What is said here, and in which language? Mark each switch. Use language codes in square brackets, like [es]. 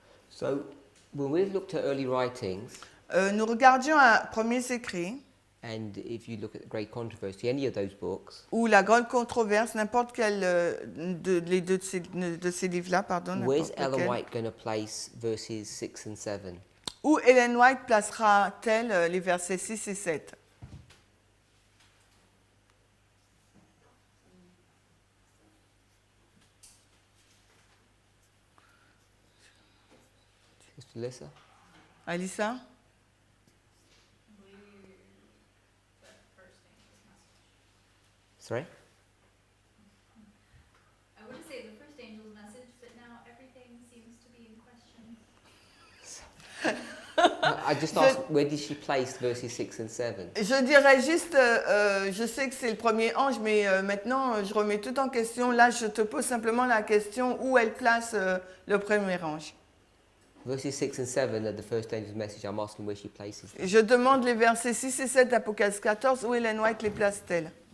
[en] So when we looked at early writings, [fr] Nous regardions à premiers écrits, [en] and if you look at the Great Controversy, any of those books, [fr] ou la grande controverse, n'importe quel les deux de ces livres-là, pardon, [en] where's [fr] n'importe [en] Ellen [fr] lequel. [en] White going to place verses 6 and 7? [fr] Où Ellen White placera-t-elle les versets 6 et 7? [en] Sister Lisa? Alissa? Sorry? I would say the first angel's message, but now everything seems to be in question. I just asked, where did she place verses 6 and 7? [fr] Je dirais juste, je sais que c'est le premier ange, mais maintenant je remets tout en question. Là, je te pose simplement la question où elle place le premier ange. [en] Verses 6 and 7 of the first angel's message, I'm asking where she places them. [fr] Je demande les versets 6 et 7 d'Apocalypse 14, où Ellen White les place-t-elle?